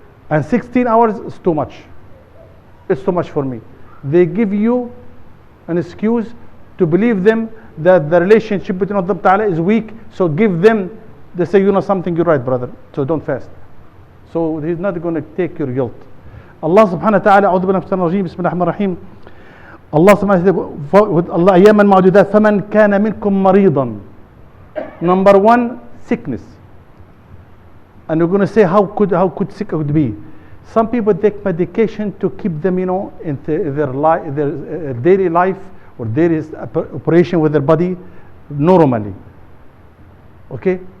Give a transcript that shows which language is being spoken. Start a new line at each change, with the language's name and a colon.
English: And 16 hours is too much. It's too much for me. They give you an excuse to believe them that the relationship between Allah Ta'ala is weak, so give them, they say, something, you're right, brother, so don't fast. So He's not going to take your guilt.
Arabic: Allah subhanahu wa ta'ala, أعوذ بالله من الشيطان الرجيم, بسم الله الرحمن الرحيم. Allah subhanahu wa ta'ala, Allah أياما معدودات فمن كان منكم مريضا.
English: Number one, sickness. And we're going to say how could sick could be. Some people take medication to keep them, in their daily life or daily operation with their body normally. Okay?